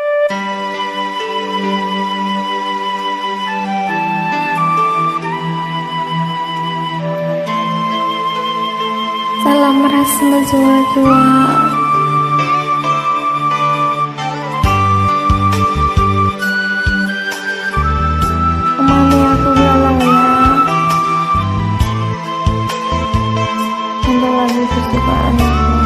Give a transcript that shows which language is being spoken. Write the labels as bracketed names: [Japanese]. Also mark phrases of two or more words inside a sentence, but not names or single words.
[Batak Karo] Salam ras menjua-jua. [Indonesian] Kemana aku galau ya? Untuk lagu kesukaan aku.